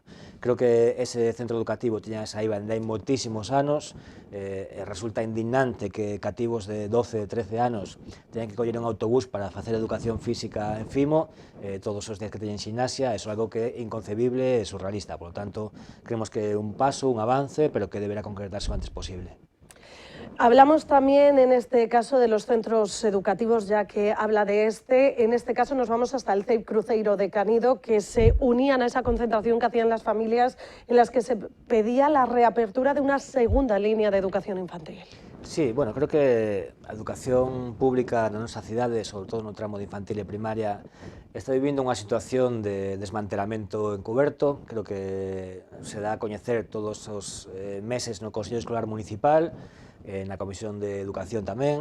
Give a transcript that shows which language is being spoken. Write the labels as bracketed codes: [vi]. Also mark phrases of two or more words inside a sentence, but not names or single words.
[gl] Creo que ese centro educativo tiña esa IVA dende hai moitísimos anos, resulta indignante que cativos de 12, 13 anos teñan que coller un autobús para facer educación física en Fimo, todos os días que teñen ximnasia. Eso é algo que é inconcebible e surrealista. [es] Por lo tanto, creemos que [gl] é un paso, un avance, pero que deberá concretarse o antes posible. [es] Hablamos también en este caso de los centros educativos, ya que habla de este. En este caso nos vamos hasta el CEIP Cruzeiro de Canido, que se unían a esa concentración que hacían las familias en las que se pedía la reapertura de una segunda línea de educación infantil. Sí, [gl] bueno, creo que a educación pública na nosa cidade, sobre todo no tramo de infantil e primaria, está vivindo unha situación de desmantelamento encuberto. Creo que se dá a coñecer todos os meses no Consello Escolar Municipal, na Comisión de Educación tamén.